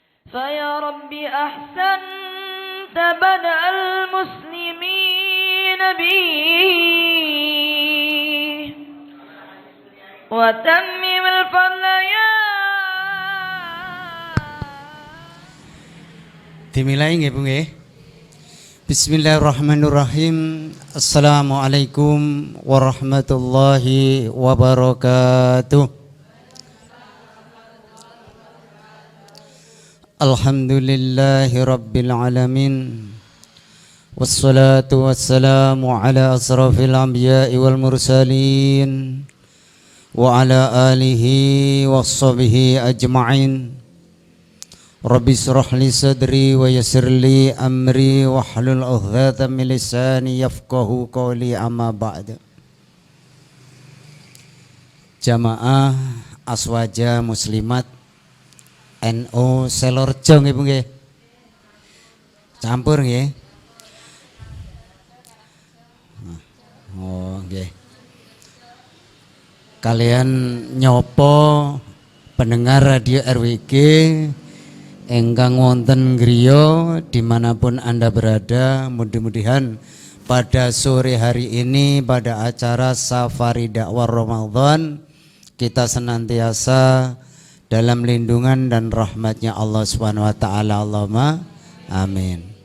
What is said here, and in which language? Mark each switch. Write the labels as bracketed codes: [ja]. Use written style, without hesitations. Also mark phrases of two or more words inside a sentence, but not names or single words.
[ar] فيا رب أحسنت بدأ المسلمين بي وتمم الفضل يا [jv] dimulai nggih Bu nggih. [ar] بسم الله الرحمن الرحيم. السلام عليكم ورحمة الله وبركاته. الحمد لله رب العالمين. والصلاة والسلام على أشرف الأنبياء والمرسلين وعلى آله وصحبه أجمعين. رب اشرح لي صدري ويسر لي أمري واحلل عقدة من لساني يفقهوا قولي، أما بعد. [jv] Jamaah aswaja muslimat NU Selorjo nggih Bu nggih. Campur nggih. Oh nggih. Kalian nyopo [id] pendengar radio RWG [jv] engkang wonten griya [id] dimanapun Anda berada, mudah-mudahan pada sore hari ini pada acara Safari Dakwah Ramadan kita senantiasa dalam lindungan dan rahmatnya [ar] الله سبحانه وتعالى. اللهم آمين.